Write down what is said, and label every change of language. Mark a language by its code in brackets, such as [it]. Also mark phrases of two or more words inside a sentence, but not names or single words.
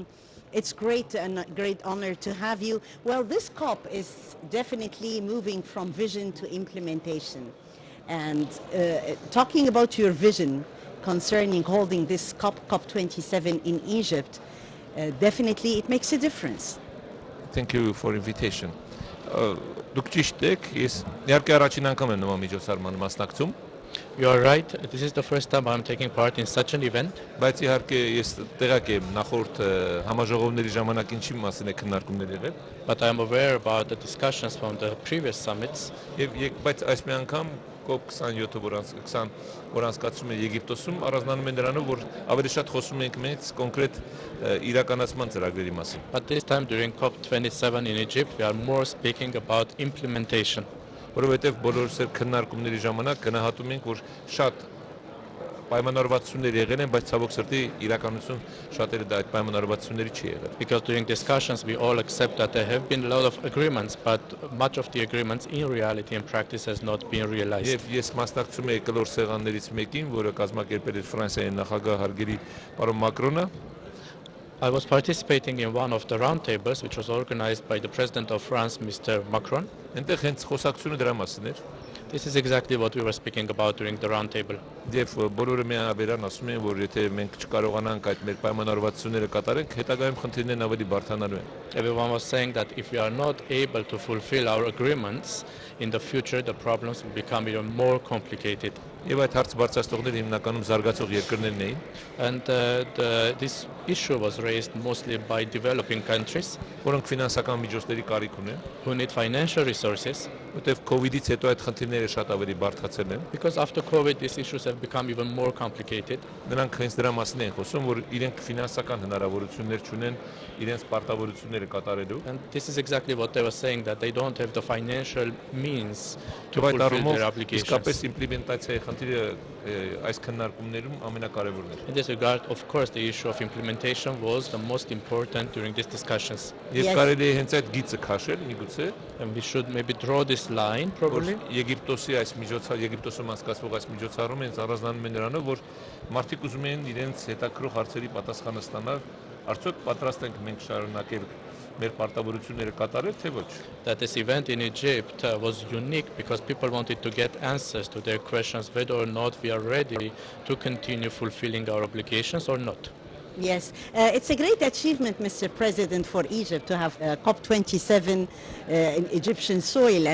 [en] It's great and great honor to have you. Well, this COP is definitely moving from vision to implementation. And talking about your vision concerning holding this COP27 in Egypt, definitely it makes a difference. Thank you for invitation. [hy] Դուք ճիշտ եք, ես իհարկե առաջին անգամ եմ նման միջոցառման մասնակցում, [en] You are right. This is the first time I'm taking part in such an event. [hy] բայց իհարկե ես տեղյակ եմ նախորդ համաժողովների ժամանակ ինչի մասին է քննարկումներ եղել, [en] But I'm aware about the discussions from the previous summits. [hy] բայց այս մի անգամ COP27-ը որ անցկացվում է Եգիպտոսում, առանձնանում է նրանով, որ ավելի շատ խոսում ենք մենք կոնկրետ իրականացման ծրագրերի մասին։ [en] But this time during COP27 in Egypt, we are more speaking about implementation. [hy] Որովհետև բոլորս էլ քննարկումների ժամանակ գնահատում ենք, որ շատ պայմանավորվածություններ եղել են, բայց ցավոք սրտի իրականություն շատերը դա այդ պայմանավորվածությունների չի եղել։ [en] Because during discussions, we all accept that there have been a lot of agreements, but much of the agreements in reality and practice has not been realized. [hy] Եվ ես մասնակցում եմ կլոր սեղաններից մեկին, որը կազմակերպել էր Ֆրանսիայի նախագահ հարգելի պարոն Մակրոնը։ [en] I was participating in one of the roundtables, which was organized by the President of France, Mr. Macron. [hy] Այնտեղ հենց խոսակցությունը դրա մասին էր։ [en] This is exactly what we were speaking about during the roundtable. [hy] Եվ բոլորը միանավերան ասում են, որ եթե մենք չկարողանանք այդ մեր պայմանավորվածությունները կատարենք, հետագայում խնդիրներն ավելի բարդանալու են։ [en] Everyone was saying that if we are not able to fulfill our agreements, in the future the problems will become even more complicated. [hy] Եվ այդ հարց բարձրացնողները հիմնականում զարգացող երկրներն էին։ [en] And this issue was raised mostly by developing countries [hy] Որոնք ֆինանսական միջոցների կարիք ունեն, [en] who need financial resources, [hy] որտեղ COVID-ից հետո այդ խնդիրները շատ ավելի բարդացել են։ [en] because after COVID these issues have become even more complicated. [hy] Նրանք հենց դրա մասին են խոսում, որ իրենք ֆինանսական հնարավորություններ չունեն իրենց պարտավորությունները կատարելու։ [en] And this is exactly what they were saying, that they don't have the financial means to [hy] Այդ [en] fulfill [hy] առումով [en] their obligations. [hy] իսկապես իմպլեմենտացիայի խնդիրը այս քննարկումներում ամենակարևորն է։ [en] In this regard, of course, the issue of implementation was the most important during these discussions. [hy] Եվ կարելի է հենց այդ գիծը քաշել, միգուցե, [en] And we should maybe draw this line, [hy] որ [en] probably. [hy] Եգիպտոսում անցկացվող այս միջոցառումը հենց առանձնանում է նրանով, որ մարդիկ ուզում են իրենց հետաքրող հարցերի պատասխանը ստանալ, արդյոք պատրաստ ենք մենք շարունակել մեր պարտավորությունները կատարել, թե ոչ։ [en] That this event in Egypt was unique because people wanted to get answers to their questions whether or not we are ready to continue fulfilling our obligations or not. Yes, it's a great achievement, Mr. President, for Egypt to have COP27 in Egyptian soil.